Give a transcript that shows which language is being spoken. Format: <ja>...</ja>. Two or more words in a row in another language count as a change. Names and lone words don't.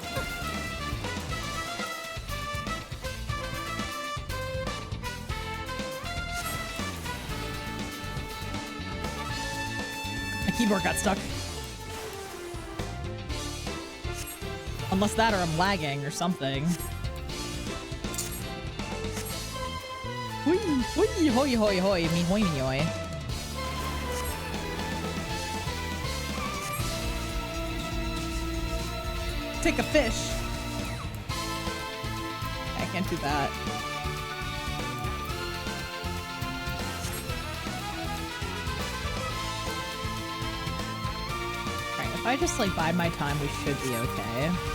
<en>My keyboard got stuck. Unless that or I'm lagging or something. Hoi, hoi, hoi, hoi, hoi, me hoi, me hoi. Take a fish. I can't do that. Alright, if I just like bide my time, we should be okay.</en>